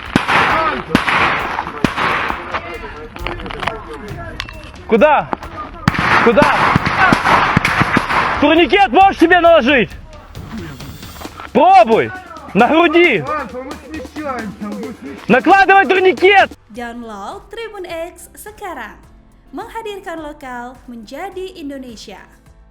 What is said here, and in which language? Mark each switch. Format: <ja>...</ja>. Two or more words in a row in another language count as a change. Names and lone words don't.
<ru>Куда? Куда? Турникет можешь себе наложить? Пробуй! На груди! Альфа, мы смещаемся. Накладывай турникет!</ru> <id>Download Tribun X sekarang, menghadirkan lokal menjadi Indonesia.</id>